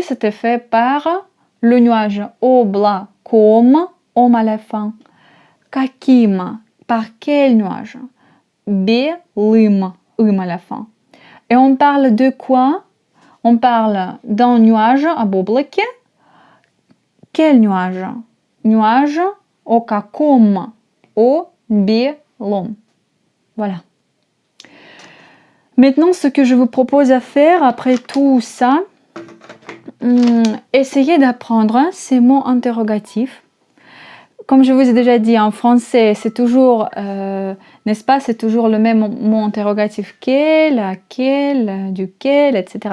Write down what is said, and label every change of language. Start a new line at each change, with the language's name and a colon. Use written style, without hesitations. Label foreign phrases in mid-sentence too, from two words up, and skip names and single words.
French: C'était fait par le nuage.
Russian: Облаком, ом
French: à la fin.
Russian: Каким?
French: Par quel nuage? Белым, à la fin. Et on parle de quoi? On parle d'un nuage
Russian: об облаке.
French: Quel nuage? Nuage
Russian: о каком? О белом.
French: Voilà. Maintenant, ce que je vous propose à faire après tout ça, essayez d'apprendre ces mots interrogatifs. Comme je vous ai déjà dit, en français, c'est toujours, n'est-ce pas, c'est toujours le même mot interrogatif quel, laquelle, duquel, etc.